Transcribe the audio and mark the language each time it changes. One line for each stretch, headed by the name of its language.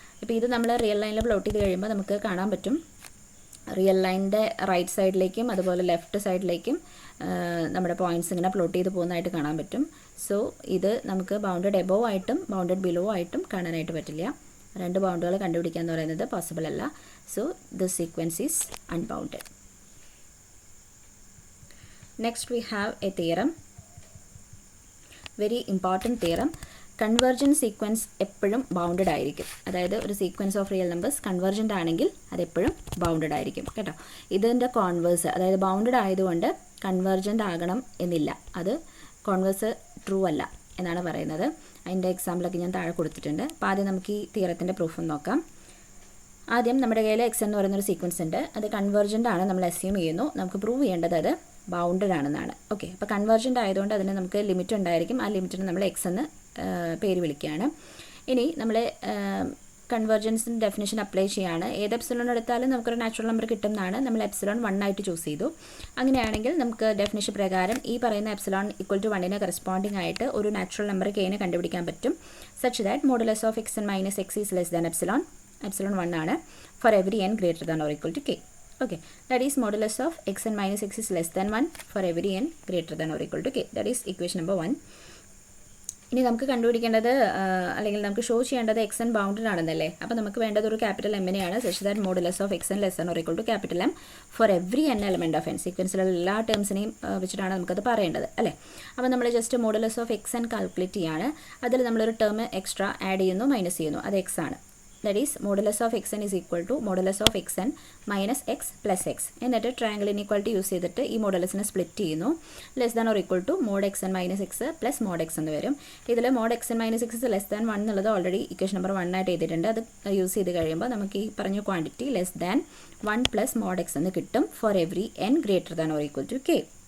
Malayalam: ഇപ്പോൾ ഇത് നമ്മൾ റിയൽ ലൈനിൽ പ്ലോട്ട് ചെയ്ത് കഴിയുമ്പോൾ നമുക്ക് കാണാൻ പറ്റും റിയൽ ലൈനിൻ്റെ റൈറ്റ് സൈഡിലേക്കും അതുപോലെ ലെഫ്റ്റ് സൈഡിലേക്കും നമ്മുടെ പോയിൻറ്റ്സ് ഇങ്ങനെ പ്ലോട്ട് ചെയ്ത് പോകുന്നതായിട്ട് കാണാൻ പറ്റും. സോ ഇത് നമുക്ക് ബൗണ്ടഡ് എബോവ് ആയിട്ടും ബൗണ്ടഡ് ബിലോ ആയിട്ടും കാണാനായിട്ട് പറ്റില്ല. രണ്ട് ബൗണ്ടുകൾ കണ്ടുപിടിക്കുക എന്ന് പറയുന്നത് പോസിബിൾ അല്ല.
English: So this sequence is unbounded. Next we have a theorem, very important theorem.
Malayalam: Convergent sequence എപ്പോഴും ബൗണ്ടഡ് ആയിരിക്കും. അതായത് ഒരു sequence of real numbers convergent ആണെങ്കിൽ അതെപ്പോഴും ബൗണ്ടഡ് ആയിരിക്കും കേട്ടോ. ഇതിൻ്റെ കോൺവേഴ്സ്, അതായത് ബൗണ്ടഡ് ആയതുകൊണ്ട് കൺവേർജൻ്റ് ആകണം എന്നില്ല. അത് കോൺവേഴ്സ് ട്രൂ അല്ല. എന്നാണ് പറയുന്നത്. അതിൻ്റെ എക്സാമ്പിളൊക്കെ ഞാൻ താഴെ കൊടുത്തിട്ടുണ്ട്. അപ്പോൾ ആദ്യം നമുക്ക് ഈ തിയറത്തിൻ്റെ പ്രൂഫ് നോക്കാം. ആദ്യം നമ്മുടെ കയ്യിൽ എക്സ് എന്ന് പറയുന്നൊരു സീക്വൻസ് ഉണ്ട്. അത് കൺവേർജൻ്റ് ആണ് നമ്മൾ അസ്യൂം ചെയ്യുന്നു. നമുക്ക് പ്രൂവ് ചെയ്യേണ്ടത് അത് ബൗണ്ടഡ് ആണെന്നാണ്. ഓക്കെ, അപ്പോൾ കൺവേർജൻ്റ് ആയതുകൊണ്ട് അതിന് നമുക്ക് ലിമിറ്റ് ഉണ്ടായിരിക്കും. ആ ലിമിറ്റിന് നമ്മൾ എക്സ് എന്ന് പേര് വിളിക്കുകയാണ്. ഇനി നമ്മൾ കൺവേർജൻസിൻ്റെ ഡെഫിനിഷൻ അപ്ലൈ ചെയ്യുകയാണ്. ഏത് എപ്സിലോൺ എടുത്താലും നമുക്കൊരു നാച്ചുറൽ നമ്പർ കിട്ടുന്നതാണ്. നമ്മൾ എപ്സിലോൺ 1 ആയിട്ട് ചൂസ് ചെയ്തു. അങ്ങനെയാണെങ്കിൽ നമുക്ക് ഡെഫിനിഷൻ പ്രകാരം ഈ പറയുന്ന എപ്സിലോൺ ഈക്വൽ ടു 1 കറസ്പോണ്ടിങ് ആയിട്ട് ഒരു നാച്ചുറൽ നമ്പർ കെനെ കണ്ടുപിടിക്കാൻ പറ്റും.
English: Such that modulus of x n minus x is less than epsilon 1 ആണ് for every n greater than or equal to k. Okay, that is modulus of x n minus x is less than 1 for every n greater than or equal to k. That is equation number 1.
Malayalam: ഇനി നമുക്ക് കണ്ടുപിടിക്കേണ്ടത് അല്ലെങ്കിൽ നമുക്ക് show ചെയ്യേണ്ടത് X N bounded ആണെന്നല്ലേ. അപ്പോൾ നമുക്ക് വേണ്ടത് ഒരു capital എമ്മിനെയാണ്.
English: Such that modulus of x n less than or equal to capital M for every n element of N.
Malayalam: സീക്വൻസിലുള്ള എല്ലാ ടേംസിനെയും വെച്ചിട്ടാണ് നമുക്കത് പറയേണ്ടത് അല്ലേ. അപ്പോൾ നമ്മൾ just modulus of X N calculate ചെയ്യാണ്. അതിൽ നമ്മളൊരു ടേം എക്സ്ട്രാ ആഡ് ചെയ്യുന്നു, മൈനസ് ചെയ്യുന്നു. അത് എക്സ് ആണ്.
English: That is modulus of xn is equal to modulus of xn minus x plus x.
Malayalam: എന്നിട്ട് ട്രയാങ്കിൾ ഇനീക്വാലിറ്റി യൂസ് ചെയ്തിട്ട് ഈ മോഡുലസിനെ സ്പ്ലിറ്റ് ചെയ്യുന്നു.
English: less than or equal to mod x
Malayalam: N minus X plus mode X എന്ന് വരും. ഇതിൽ mode X N minus X less than 1 എന്നുള്ളത് already equation number 1 ആയിട്ട് എഴുതിയിട്ടുണ്ട്. അത് യൂസ് ചെയ്ത് കഴിയുമ്പോൾ നമുക്ക് ഈ പറഞ്ഞ quantity less than 1 plus mode X എന്ന് കിട്ടും
English: For every n greater than or equal to k.